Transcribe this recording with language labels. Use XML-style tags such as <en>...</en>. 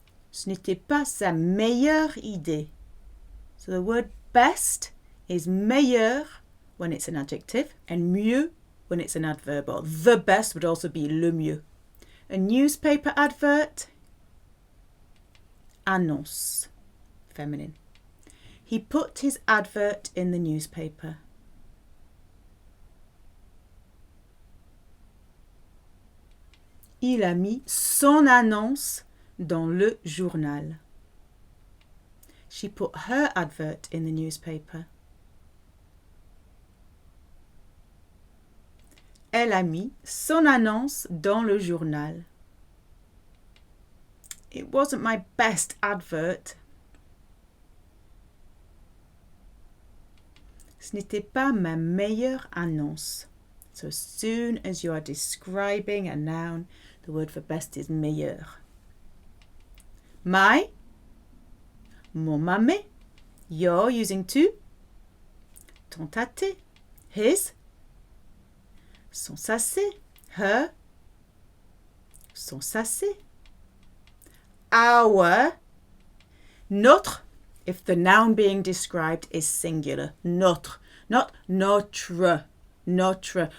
<fr>Ce n'était pas sa meilleure idée.</fr> <en>So the word best is meilleur when it's an adjective and mieux when it's an adverb, or the best would also be le mieux. A newspaper advert, annonce, feminine. He put his advert in the newspaper.</en> <fr>Il a mis son annonce dans le journal.</fr> <en>She put her advert in the newspaper.</en> <fr>Elle a mis son annonce dans le journal.</fr> <en>It wasn't my best advert.</en> <fr>Ce n'était pas ma meilleure annonce.</fr> <en>So as soon as you are describing a noun, the word for best is meilleur. My, mon mammé, your using tu, ton tâté, his, son sacé, her, son sacé, our, notre, if the noun being described is singular, notre, not notre, notre.</en>